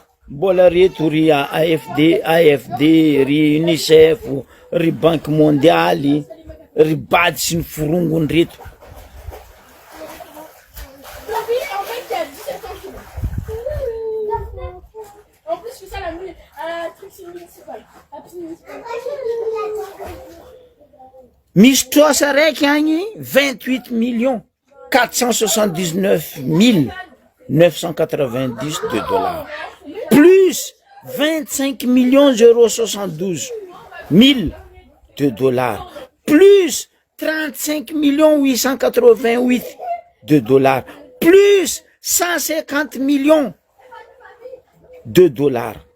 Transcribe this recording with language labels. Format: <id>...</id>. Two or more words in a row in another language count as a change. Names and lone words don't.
<mg>Mbola reto ry AFD, ry UNICEF, ry Banque mondiale, ry bady sy ny forongony reto. Misy trosa raiky agny 28 millions 479</mg> <fr>990 de dollars, plus 25 millions 072 000 de dollars, plus 35 millions 888 de dollars, plus 150 millions de dollars.</fr>